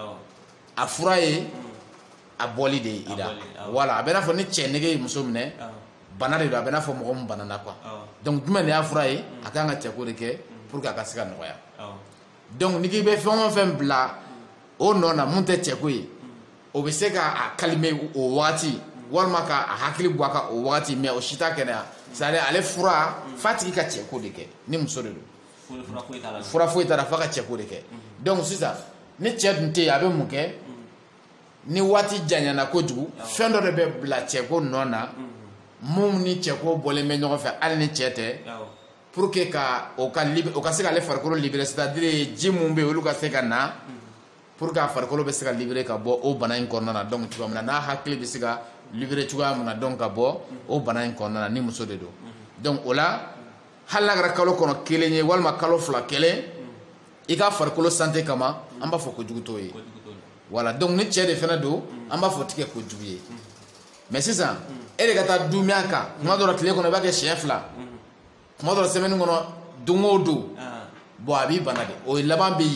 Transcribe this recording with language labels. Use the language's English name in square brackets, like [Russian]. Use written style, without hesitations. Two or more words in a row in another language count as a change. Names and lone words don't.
[Bambara] a fura ye a bɔli de ye ira voilà a bɛ n'a fɔ ni cɛ nege ye muso minɛ bana de do a bɛ n'a fɔ mɔgɔ min banana quoi donc jumɛn de y'a fura ye a kan ka cɛko de kɛ [French] pour que [Bambara] a ka se ka nɔgɔya donc ni k'i bɛ fɛn o fɛn bila o nɔ na mun tɛ cɛko ye o bɛ se ka a calmer o wagati walima ka a hakili bɔ a kan o wagati mais o si t'a kɛnɛya [French] c'est à dire [Bambara] ale fura f'a tigi ka cɛko de kɛ ni muso de do fura foyi t'a la f'a ka cɛko de kɛ donc sisan ni cɛ dun tɛ yen a bɛ mun kɛ ni waati janyana kojugu fɛn dɔ de bɛ bila cɛko nɔ na mun ni cɛko bɔlen bɛ ɲɔgɔn fɛ hali ni cɛ tɛ [French] pour que [Bambara] ka o ka se ka ale farikolo libérer [French] c'est-à-dire [Bambara] ji mun bɛ yen olu ka se ka na [French] pour que [Bambara] a farikolo bɛ se ka libérer ka bɔ o bana in kɔnɔna na donc cogoya min na n'a hakili bɛ se ka libérer cogoya min na donc ka bɔ o bana in kɔnɔna na ni muso de don donc o la hali n'a kɛra kalo kɔnɔ kelen ye walima kalo fila kelen i ka farikolo santé kama an b'a fɔ kojugu t'o ye voilà donc ni cɛ de fana don an b'a fɔ tigɛ kojugu ye mais sisan e de ka taa dumiya kan kuma dɔ la tile kɔnɔ i b'a kɛ siɲɛ fila kuma dɔ la semaine kɔnɔ don o don bon a b'i bana de o laban bɛ